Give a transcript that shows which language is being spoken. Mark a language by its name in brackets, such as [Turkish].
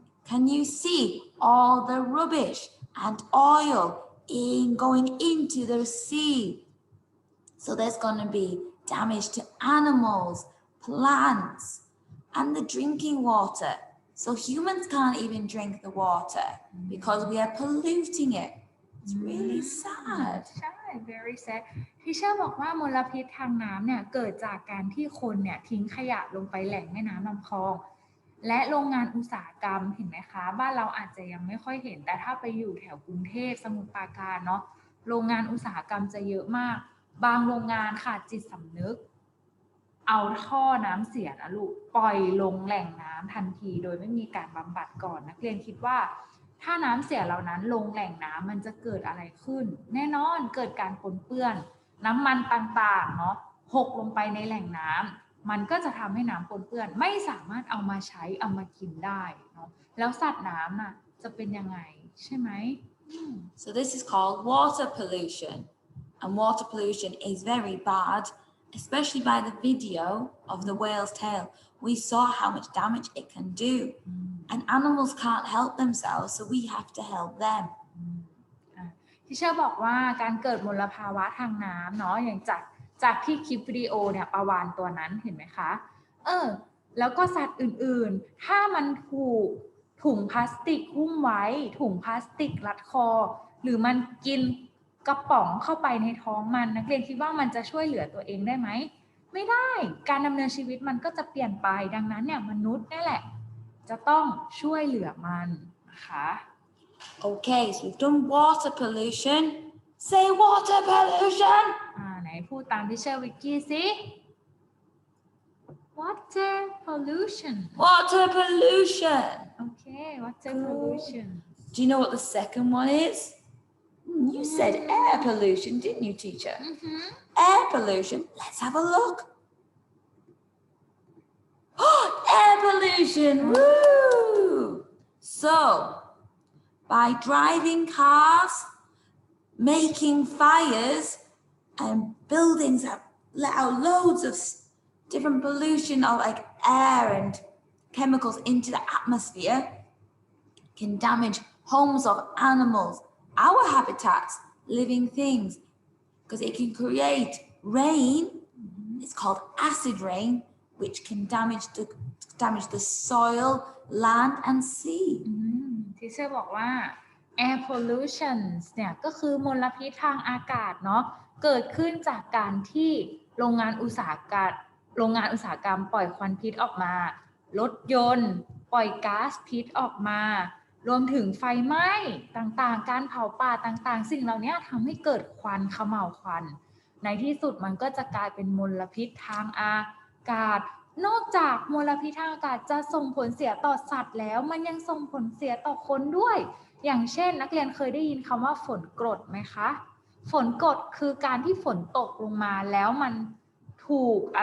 [English] Can you see all the rubbish and oil going into the sea? So there's going to be damage to animals, plants, and the drinking water. So humans can't even drink the water because we are polluting it. It's really sad. [Thai] ใช่ [English] very sad [Thai] ที่เชื่อบอกว่ามลพิษทางน้ำเนี่ยเกิดจากการที่คนเนี่ยทิ้งขยะลงไปแหล่งแม่น้ำลำคลองและโรงงานอุตสาหกรรมเห็นไหมคะบ้านเราอาจจะยังไม่ค่อยเห็นแต่ถ้าไปอยู่แถวกรุงเทพสมุทรปราการเนาะโรงงานอุตสาหกรรมจะเยอะมากบางโรงงานขาดจิตสำนึก เอาท่อน้ำเสียนะลูกปล่อยลงแหล่งน้ำทันทีโดยไม่มีการบำบัดก่อนนักเรียนคิดว่าถ้าน้ำเสียเหล่านั้นลงแหล่งน้ำมันจะเกิดอะไรขึ้นแน่นอนเกิดการปนเปื้อนน้ำมันต่างๆเนาะหกลงไปในแหล่งน้ำมันก็จะทำให้น้ำปนเปื้อนไม่สามารถเอามาใช้เอามากินได้เนาะแล้วสัตว์น้ำน่ะจะเป็นยังไงใช่ไหม [English] So this is called water pollution, and water pollution is very bad, especially by the video of the whale's tail. We saw how much damage it can do, and animals can't help themselves, so we have to help them. [Thai] ที่เชื่อบอกว่าการเกิดมลภาวะทางน้ำเนาะอย่างจากที่คลิปวิดีโอเนี่ยปลาวาฬตัวนั้นเห็นไหมคะแล้วก็สัตว์อื่นๆถ้ามันถูกถุงพลาสติกหุ้มไว้ถุงพลาสติกรัดคอหรือมันกินกระป๋องเข้าไปในท้องมันนักเรียนคิดว่ามันจะช่วยเหลือตัวเองได้ไหมไม่ได้การดำเนินชีวิตมันก็จะเปลี่ยนไปดังนั้นเนี่ยมนุษย์นี่แหละจะต้องช่วยเหลือมันนะคะ [English] Okay, so we've done water pollution, Say water pollution. [Thai] ไหนพูดตามที่เชอร์วิกกี้สิ water pollution [English] Water pollution. okay water pollution Do you know what the second one is? You said air pollution, didn't you, teacher? Air pollution. Let's have a look. Air pollution. Woo! So, by driving cars, making fires, and buildings that let out loads of different pollution of like air and chemicals into the atmosphere can damage homes of animals, our habitats, living things, because it can create rain. It's called acid rain, which can damage the soil, land, and sea. [Thai] ที่เชอร์บอกว่า air pollution เนี่ยก็คือมลพิษทางอากาศเนาะเกิดขึ้นจากการที่โรงงานอุตสาหกรรมปล่อยควันพิษออกมารถยนต์ปล่อยก๊าซพิษออกมา รวมถึงไฟไหม้ต่างๆการเผาป่าต่างๆสิ่งเหล่านี้ทำให้เกิดควันเขม่าวควันในที่สุดมันก็จะกลายเป็นมลพิษทางอากาศนอกจากมลพิษทางอากาศจะส่งผลเสียต่อสัตว์แล้วมันยังส่งผลเสียต่อคนด้วยอย่างเช่นนักเรียนเคยได้ยินคำว่าฝนกรดไหมคะฝนกรดคือการที่ฝนตกลงมาแล้วมันถูก